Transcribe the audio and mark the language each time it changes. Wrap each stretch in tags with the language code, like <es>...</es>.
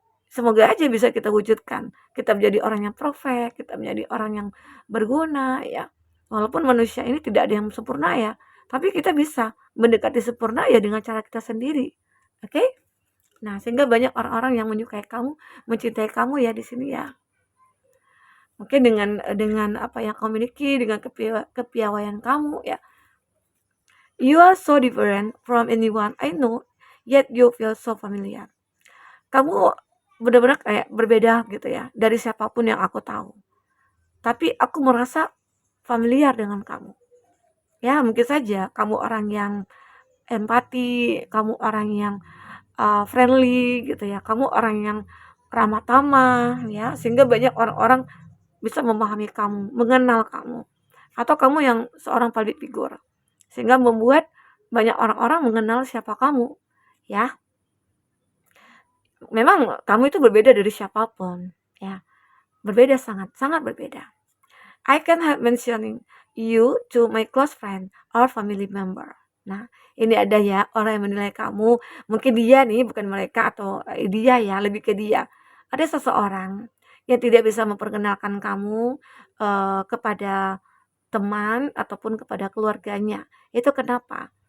<id>Semoga aja bisa kita wujudkan. Kita menjadi orang yang perfect, kita menjadi orang yang berguna ya. Walaupun manusia ini tidak ada yang sempurna ya, Tapi kita bisa mendekati sempurna ya dengan cara kita sendiri. Oke? Nah, sehingga banyak orang-orang yang menyukai kamu, mencintai kamu ya di sini ya. Mungkin dengan apa yang kamu miliki, dengan kepiawaian kamu ya.</id> <en>You are so different from anyone I know, yet you feel so familiar.</en> <id>Kamu benar-benar kayak berbeda gitu ya dari siapapun yang aku tahu. Tapi aku merasa familiar dengan kamu. Ya, mungkin saja kamu orang yang empati, kamu orang yang friendly gitu ya, kamu orang yang ramah tamah ya, sehingga banyak orang-orang bisa memahami kamu, mengenal kamu. Atau kamu yang seorang public figure, sehingga membuat banyak orang-orang mengenal siapa kamu ya. Memang kamu itu berbeda dari siapapun ya, berbeda, sangat berbeda.</id> <en>I can help mentioning you to my close friend or family member.</en> <id>Nah, ini ada ya orang yang menilai kamu, mungkin dia nih, bukan mereka atau dia ya, lebih ke dia. Ada seseorang yang tidak bisa memperkenalkan kamu kepada teman ataupun kepada keluarganya. Itu kenapa?</id>